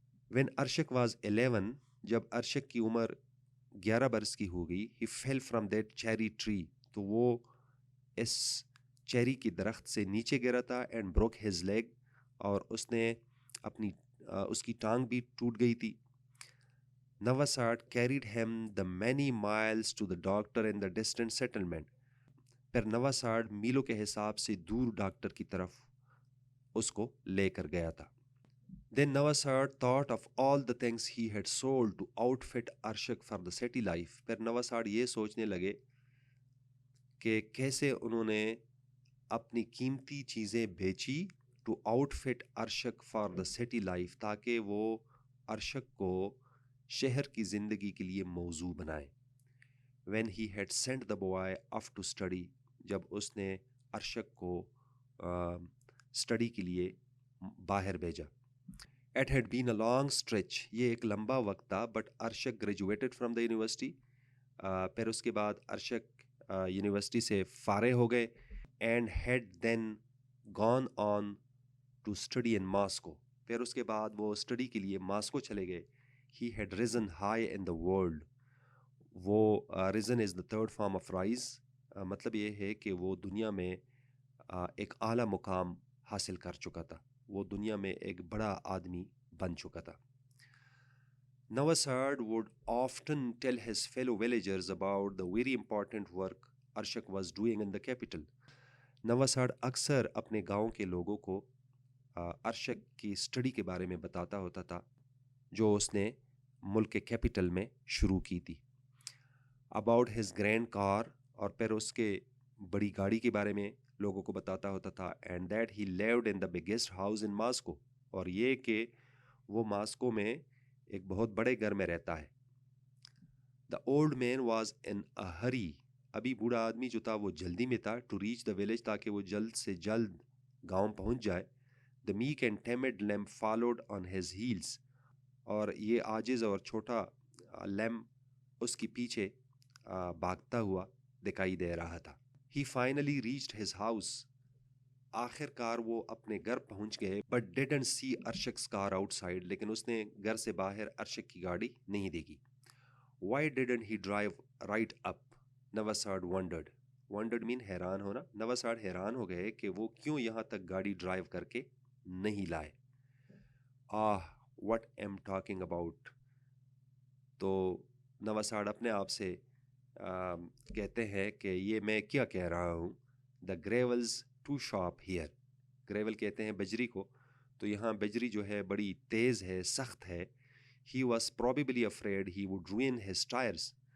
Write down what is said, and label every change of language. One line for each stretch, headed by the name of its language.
English: When Arshak was 11,
Urdu: جب ارشک کی عمر 11 برس کی ہو گئی,
English: he fell from that cherry tree.
Urdu: تو وہ اس چیری کی درخت سے نیچے گرا تھا.
English: And broke his leg.
Urdu: اور اس نے اس کی ٹانگ بھی ٹوٹ گئی تھی.
English: Navasad carried him the many miles to the doctor in the distant settlement.
Urdu: پھر نواساد میلوں کے حساب سے دور ڈاکٹر کی طرف اس کو لے کر گیا تھا.
English: Then Navasad thought of all the things he had sold to outfit Arshak for the city life.
Urdu: پھر نواساد یہ سوچنے لگے کہ کیسے انہوں نے اپنی قیمتی چیزیں بیچی
English: to outfit Arshak for the city life,
Urdu: تاکہ وہ ارشک کو شہر کی زندگی کے لیے موزوں بنائے.
English: When he had sent the boy off to study,
Urdu: جب اس نے ارشک کو اسٹڈی کے لیے باہر بھیجا.
English: It had been a long stretch.
Urdu: یہ ایک لمبا وقت تھا.
English: But Arshak graduated from the university.
Urdu: پھر اس کے بعد ارشک یونیورسٹی سے فارغ ہو گئے.
English: And had then gone on to study in Moscow.
Urdu: پھر اس کے بعد وہ اسٹڈی کے لیے ماسکو چلے گئے.
English: He had risen high in the world. وہ risen is the third form of rise.
Urdu: مطلب یہ ہے کہ وہ دنیا میں ایک اعلیٰ مقام حاصل کر چکا تھا. وہ دنیا میں ایک بڑا آدمی بن چکا تھا.
English: Navasad would often tell his fellow villagers about the very important work Arshak was doing in the capital.
Urdu: نواساد اکثر اپنے گاؤں کے لوگوں کو ارشک کی اسٹڈی کے بارے میں بتاتا ہوتا تھا جو اس نے ملک کے کیپٹل میں شروع کی تھی.
English: About his grand car.
Urdu: اور پھر اس کے بڑی گاڑی کے بارے میں لوگوں کو بتاتا ہوتا تھا.
English: And that he lived in the biggest house in Moscow.
Urdu: اور یہ کہ وہ ماسکو میں ایک بہت بڑے گھر میں رہتا ہے.
English: The old man was in a hurry.
Urdu: ابھی بوڑھا آدمی جو تھا وہ جلدی میں تھا.
English: To reach the village,
Urdu: تاکہ وہ جلد سے جلد گاؤں پہنچ جائے.
English: The meek and timid lamb followed on his heels.
Urdu: اور یہ عاجز اور چھوٹا لیم اس کی پیچھے بھاگتا ہوا دکھائی دے رہا تھا.
English: He finally reached his house.
Urdu: آخر کار وہ اپنے گھر پہنچ گئے.
English: But didn't see Arshak's car outside.
Urdu: لیکن اس نے گھر سے باہر ارشک کی گاڑی نہیں دیکھی.
English: Why didn't he drive right up? Navasad wondered. Wondered mean
Urdu: حیران ہونا. نواساد حیران ہو گئے کہ وہ کیوں یہاں تک گاڑی ڈرائیو کر کے نہیں لائے.
English: What am talking about.
Urdu: تو نواساد اپنے آپ سے کہتے ہیں کہ یہ میں کیا کہہ رہا ہوں.
English: The gravel's too sharp here.
Urdu: Gravel کہتے ہیں بجری کو. تو یہاں بجری جو ہے بڑی تیز ہے, سخت ہے.
English: He was probably afraid he would ruin his tires.